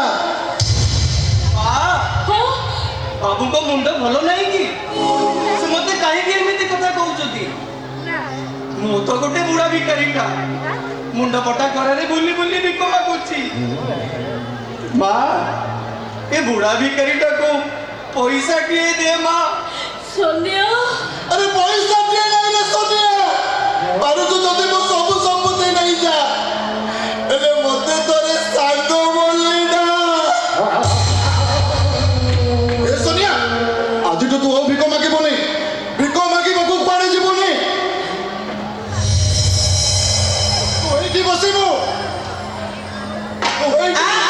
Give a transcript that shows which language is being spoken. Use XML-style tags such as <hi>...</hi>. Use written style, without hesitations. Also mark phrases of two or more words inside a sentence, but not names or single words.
<or>ବାବୁଙ୍କ ମୁଣ୍ଡ ଭଲ ନାହିଁ କି ସେ ମତେ କାହିଁକି ଏମିତି କଥା କହୁଛନ୍ତି ମୁଁ ତ ଗୋଟେ ବୁଢା ଭିକାରୀଟା ମୁଣ୍ଡ ପଟା କରରେ ବୁଲି ବୁଲି ଭିକ ମାଗୁଛି ମା ଏ ବୁଢା ଭିକାରୀଟାକୁ ପଇସା କିଏ ଦେ ମା सोनिया</or> <hi>अरे पैसा दिए नहीं रे</hi> <or>सोनिया पारुଛୁ ଯଦି ମୋ ସବୁ ସମ୍ପତ୍ତି ନେଇ ଯା ହେଲେ ମୋତେ ତୋରେ ସାଙ୍ଗ ବୋଲି ନା ଏ ସୋନିଆ ଆଜିଠୁ ତୁ ଆଉ ଭିକ ମାଗିବୁନି ଭିକ ମାଗିବାକୁ କୁଆଡ଼େ ଯିବୁନି ତୁ ଏଇଠି ବସିବୁ ତୁ ଏଇଠି</or>